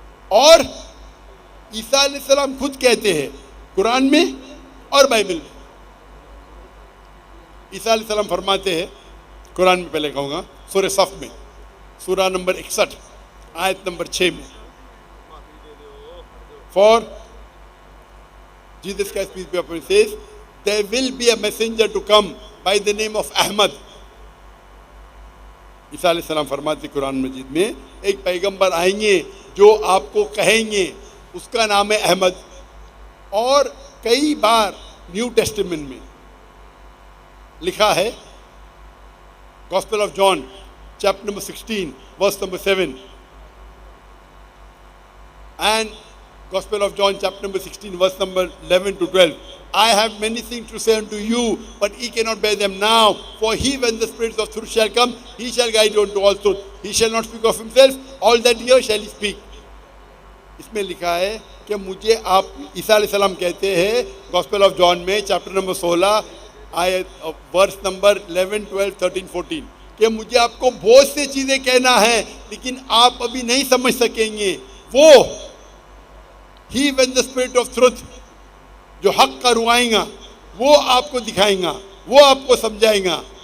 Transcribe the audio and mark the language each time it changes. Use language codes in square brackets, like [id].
[hi] और ईसा अलैहिस्सलाम खुद कहते हैं कुरान में और बाइबल में, ईसा अलैहिस्सलाम फरमाते हैं कुरान में, पहले कहूँगा सूरह सफ में, सूरह नंबर 61 आयत नंबर 6 में, [en] For Jesus Christ, peace be upon him, says, there will be a messenger to come by the name of Ahmad. [hi] ईसा अलैहि सलाम फरमाते कुरान मजीद में, एक पैगंबर आएंगे जो आपको कहेंगे, उसका नाम है अहमद. और कई बार न्यू टेस्टामेंट में लिखा है, [en] Gospel of John chapter number 16 verse number 7 and Gospel of John chapter number 16 verse number 11 to 12. I have many things to say unto you, but ye cannot bear them now. For he, when the Spirit of truth shall come, he shall guide you unto all truth. He shall not speak of himself, all that he hears shall he speak. [hi] इसमें लिखा है कि मुझे आप, ईसा अलैहि सलाम कहते हैं गॉस्पेल ऑफ जॉन में चैप्टर नंबर 16 आयत वर्स नंबर 11, 12, 13, 14 कि मुझे आपको बहुत सी चीज़ें कहना है लेकिन आप अभी नहीं समझ सकेंगे. वो he [en] when the Spirit of truth, [hi] जो हक का रुआएगा, वो आपको दिखाएगा, वो आपको समझाएगा.